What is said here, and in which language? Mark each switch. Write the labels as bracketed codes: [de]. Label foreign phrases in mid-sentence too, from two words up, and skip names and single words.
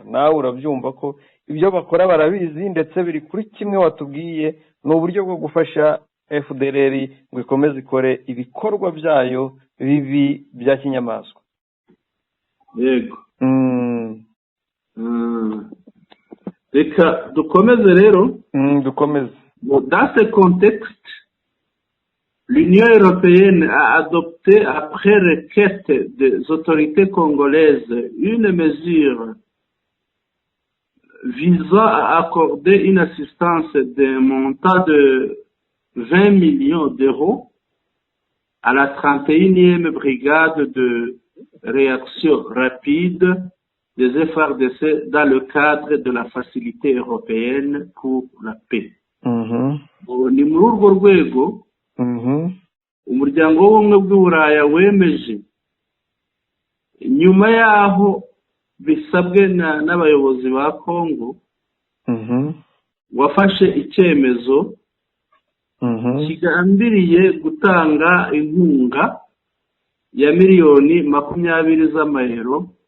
[rw] Nawe urabyumva ko ibyo bakora barabizi, ndetse biri kuri kimwe watubwiye, ni uburyo bwo gufasha FDLR ngo ikomeze ikore ibikorwa byayo bibi bya kinyamaswa. yego. reka dukomeze rero. dukomeze. [fr] Dans ce contexte, l'Union européenne a adopté, après requête des autorités congolaises, une mesure visant à accorder une assistance d'un montant de 20 millions d'euros à la 31e brigade de réaction rapide des FARDC dans le cadre de la facilité européenne pour la paix. [rw] Ni muri urwo rwego umuryango w'ubumwe bw'uburaya wemeje nyuma y'aho bisabwe n'abayobozi ba Congo wafashe icyemezo kigambiriye gutanga inkunga ya miliyoni 20 z'amayero